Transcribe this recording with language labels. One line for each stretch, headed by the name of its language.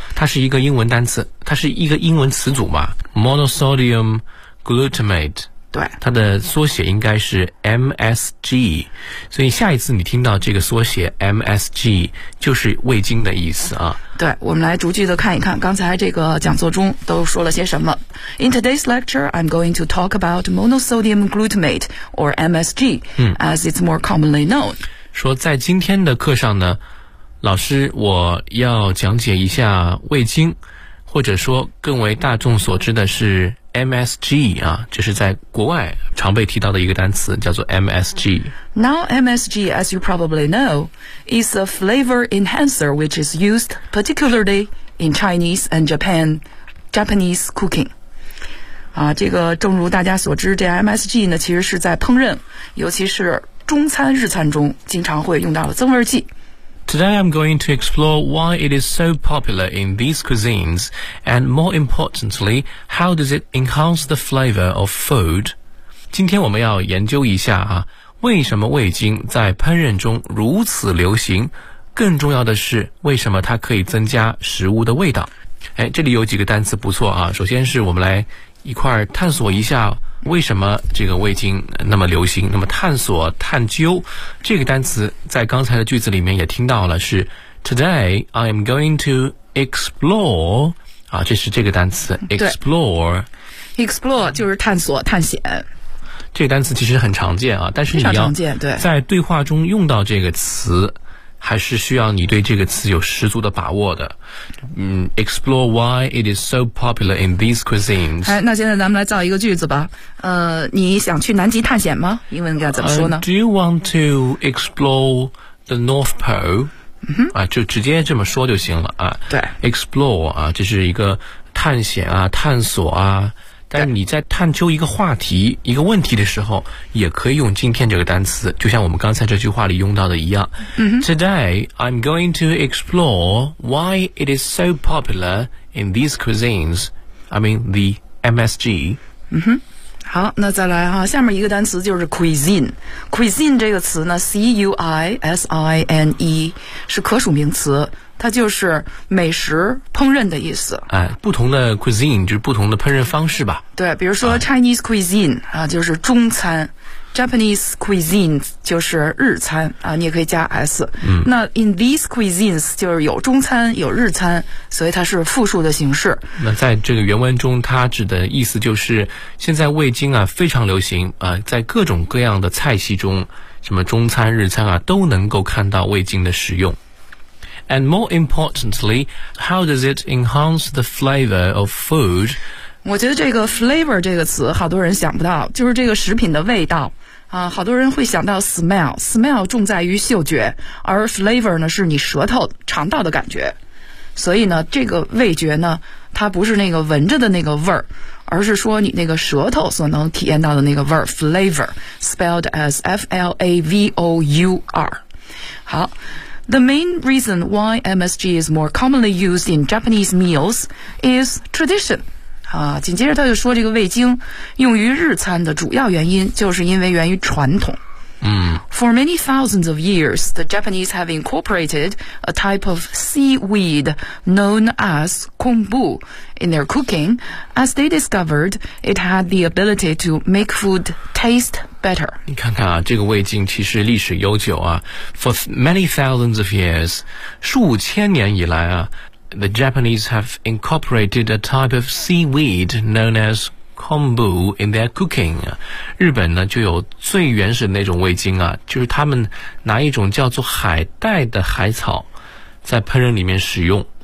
Chinese: 它是一个英文单词，它是一个英文词组嘛 ，monosodium glutamate。对，它的缩写应该是 MSG， 所以下一次你听到这个缩写 MSG 就是味精的意思啊。对，我们来逐句的看一看刚才这个讲座中都说了些什么。
English: In today's lecture I'm going to talk about monosodium glutamate or MSG、as it's more commonly known。
Chinese: 说在今天的课上呢，老师我要讲解一下味精，或者说更为大众所知的是MSG 啊，这是在国外常被提到的一个单词，叫做 MSG。
English: Now MSG, as you probably know, is a flavor enhancer which is used particularly in Chinese and Japanese cooking.
Chinese: 啊，这个正如大家所知，这 MSG 呢，其实是在烹饪，尤其是中餐、日餐中经常会用到的增味剂。
English: Today I'm going to explore why it is so popular in these cuisines, and more importantly, how does it enhance the flavor of food?
Chinese: 今天我们要研究一下啊，为什么味精在烹饪中如此流行？更重要的是，为什么它可以增加食物的味道？哎，这里有几个单词不错啊，首先是我们来一块儿探索一下为什么这个味精那么流行？那么探索、探究这个单词在刚才的句子里面也听到了，是
English: Today I am going to explore
Chinese: 啊，这是这个单词 explore。 explore 就是探索、探险。这个单词其实很常见啊，但是你要对在对话中用到这个词，还是需要你对这个词有十足的把握的。
English: Explore why it is so popular in these cuisines.
Chinese: 哎，那现在咱们来造一个句子吧。你想去南极探险吗？英文应该怎么说呢？
English: Do you want to explore the North Pole?
Chinese: 就直接这么说就行了啊。对，explore 啊，这是一个探险啊，探索啊。但你在探究一个话题、一个问题的时候，也可以用今天这个单词，就像我们刚才这句话里用到的一样。
English: Today I'm going to explore why it is so popular in these cuisines. I mean the MSG.
Chinese: 嗯哼，好，那再来哈，下面一个单词就是 cuisine。 cuisine 这个词呢 ，cuisine 是可数名词。它就是美食烹饪的意思。哎，不同的 cuisine 就是不同的烹饪方式吧。对，比如说 Chinese cuisine 啊，就是中餐 ；Japanese cuisine 就是日餐啊，你也可以加 s。嗯。那
English: in these cuisines
Chinese: 就是有中餐有日餐，所以它是复数的形式。那在这个原文中，它指的意思就是现在味精啊非常流行啊，在各种各样的菜系中，什么中餐日餐啊都能够看到味精的使用。
English: And more importantly, how does it enhance the flavor of food?
Chinese: 我觉得这个 flavor 这个词好多人想不到，就是这个食品的味道啊，好多人会想到 smell， smell 重在于嗅觉，而 flavor 呢是你舌头尝到的感觉，所以呢这个味觉呢它不是那个闻着的那个味儿，而是说你那个舌头所能体验到的那个味儿
English: flavor spelled as F-L-A-V-O-U-R。好，The main reason why MSG is more commonly used in Japanese meals is tradition.
Chinese: 啊，紧接着他就说这个味精用于日餐的主要原因就是因为源于传统。
English: For many thousands of years, the Japanese have incorporated a type of seaweed known as kombu in their cooking as they discovered it had the ability to make food taste better.
Chinese: 你看看啊，这个味精其实历史悠久啊。
English: For many thousands of years,
Chinese: 数千年以来啊，
English: the Japanese have incorporated a type of seaweed known as kombu. Kombu in their cooking，
Chinese: 日本呢就有最原始的那种味精啊，就是他们拿一种叫做海带的海草在烹饪里面使用，